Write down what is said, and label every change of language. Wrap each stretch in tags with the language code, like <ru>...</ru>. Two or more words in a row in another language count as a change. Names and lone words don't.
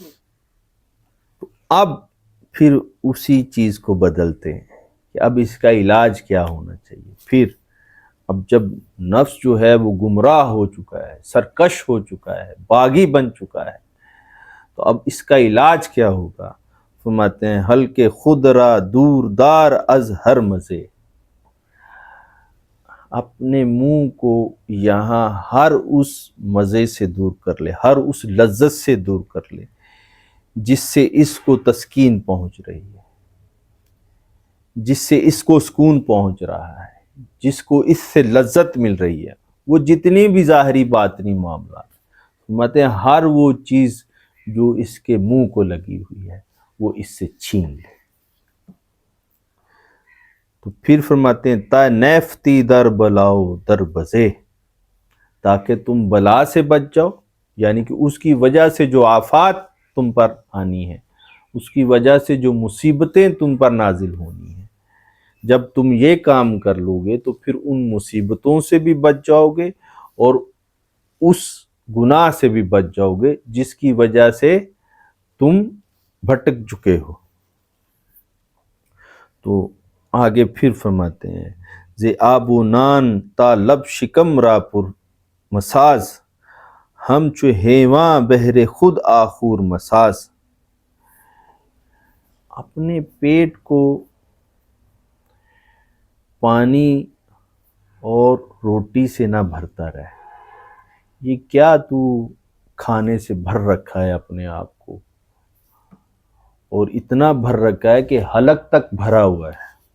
<ur>تو اب پھر اسی چیز کو بدلتے ہیں کہ اب اس کا علاج کیا ہونا چاہیے۔ پھر اب جب نفس جو ہے وہ گمراہ ہو چکا ہے، سرکش ہو چکا ہے، باغی بن چکا ہے، تو اب اس کا علاج کیا ہوگا؟ فرماتے ہیں</ur> <fa>حل کے خود را دور دار از ہر مزے،</fa> <ur>اپنے منہ کو یہاں ہر اس مزے سے دور کر لے، ہر اس لذت سے دور کر لے جس سے اس کو تسکین پہنچ رہی ہے، جس سے اس کو سکون پہنچ رہا ہے، جس کو اس سے لذت مل رہی ہے، وہ جتنی بھی ظاہری باطنی معاملات، فرماتے ہیں ہر وہ چیز جو اس کے منہ کو لگی ہوئی ہے وہ اس سے چھین لے۔ تو پھر فرماتے ہیں</ur> <fa>تا نیفتی در بلاؤ در بزے،</fa> <ur>تاکہ تم بلا سے بچ جاؤ، یعنی کہ اس کی وجہ سے جو آفات تم پر آنی ہے، اس کی وجہ سے جو مصیبتیں تم پر نازل ہونی ہیں، جب تم یہ کام کر لو گے تو پھر ان مصیبتوں سے بھی بچ جاؤ گے اور اس گناہ سے بھی بچ جاؤ گے جس کی وجہ سے تم بھٹک چکے ہو۔ تو آگے پھر فرماتے ہیں</ur> <fa>زِ آب و نان تا لب شکم را پر مساز، ہم چو حیواں بہر خود آخور مساز،</fa> <ur>اپنے پیٹ کو پانی اور روٹی سے نہ بھرتا رہے، یہ کیا تو کھانے سے بھر رکھا ہے اپنے آپ کو، اور اتنا بھر رکھا ہے کہ حلق تک بھرا ہوا ہے۔</ur>